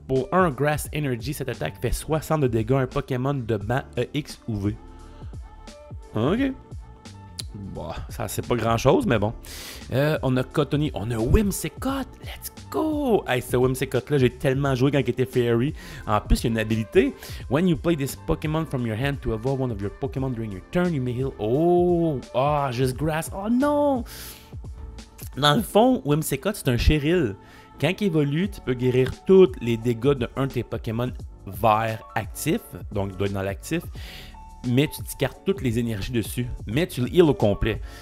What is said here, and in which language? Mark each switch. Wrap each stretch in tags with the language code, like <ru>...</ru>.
<fr>Pour un Grass Energy, cette attaque fait 60 de dégâts à un Pokémon de banc EX ou V. Ok. Bon, ça c'est pas grand chose, mais bon. On a Cottonee, on a Whimsicott.</fr> <en>Let's go!</en> <fr>Hey, ce Whimsicott-là, j'ai tellement joué quand il était Fairy. En plus, il y a une habilité.</fr> <en>When you play this Pokémon from your hand to evolve one of your Pokémon during your turn, you may heal.</en> <fr>Oh! Ah, juste Grass. Oh non! Dans le fond, Whimsicott, c'est un Cheryl. Quand il évolue, tu peux guérir tous les dégâts d'un de tes Pokémon vert actifs. Donc, il doit être dans l'actif. Mais tu discartes toutes les énergies dessus. Mais tu le heal au complet.</fr>